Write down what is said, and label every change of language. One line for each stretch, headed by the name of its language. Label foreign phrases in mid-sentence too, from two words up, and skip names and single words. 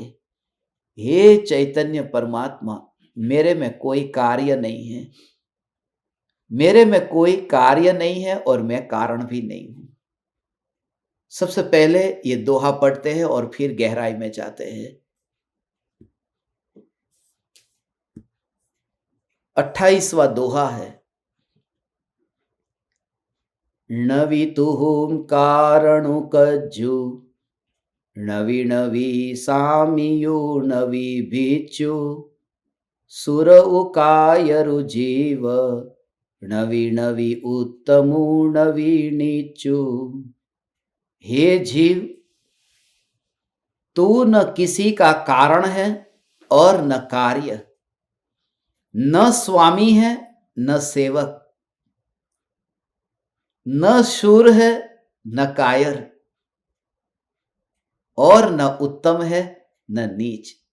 Hindi: हे चैतन्य परमात्मा, मेरे में कोई कार्य नहीं है, मेरे में कोई कार्य नहीं है और मैं कारण भी नहीं हूं। सबसे पहले ये दोहा पढ़ते हैं और फिर गहराई में जाते हैं। 28वां दोहा है,
Prakrit languages: नवी तुहुम कारणु कज्जु, नवी नवी सामियु नवी भिच्चु, सुर उकायरु जीव, नवी नवी उत्तमु नवी नीचु।
Hindi: हे जीव, तू न किसी का कारण है और न कार्य, न स्वामी है न सेवक, न शूर है न कायर, और न उत्तम है न नीच।